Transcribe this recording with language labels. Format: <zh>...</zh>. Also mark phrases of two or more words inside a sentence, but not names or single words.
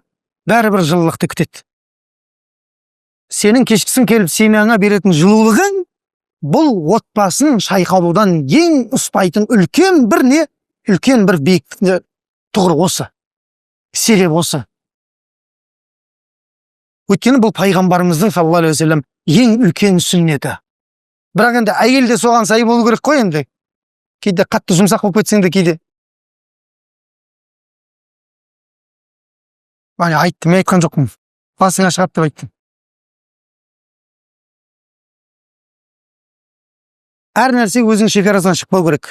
<kk>Бәрібір жылылықты күтеді. Сенің кешкісін келіп семьяңа беретін жылулығың бұл отбасын шайқалудан ең ұспайтын үлкен бір биіктік тұғыр осы. Себеп осы. Өйткені бұл пайғамбарымыздың</kk> <ar>صلى الله عليه وسلم</ar> <kk>ең үлкен сүннеті. Бірақ енді әйел де соған сай болу керек қой енді. Кейде қатты жұмсақ болып кетсең де кейде. Айттым, мен айтқан жоқпын. Басыңа шығады деп айттым. Әр нәрсе өзінің шекарасынан шықпау керек.</kk>